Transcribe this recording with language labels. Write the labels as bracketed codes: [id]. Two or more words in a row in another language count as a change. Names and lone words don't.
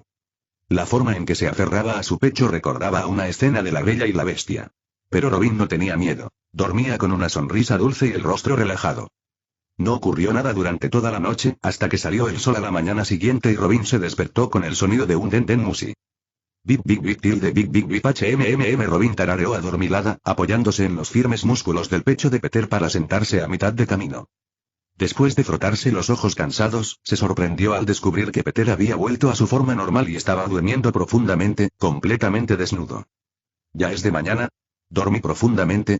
[es] La forma en que se aferraba a su pecho recordaba a una escena de La Bella y la Bestia. Pero Robin no tenía miedo. Dormía con una sonrisa dulce y el rostro relajado. No ocurrió nada durante toda la noche, hasta que salió el sol a la mañana siguiente y Robin se despertó con el sonido de un den musi. Bip bip bip tilde bip bip bip HMMM. Robin tarareó adormilada, apoyándose en los firmes músculos del pecho de Peter para sentarse a mitad de camino. Después de frotarse los ojos cansados, se sorprendió al descubrir que Peter había vuelto a su forma normal y estaba durmiendo profundamente, completamente desnudo. ¿Ya es de mañana? Dormí profundamente.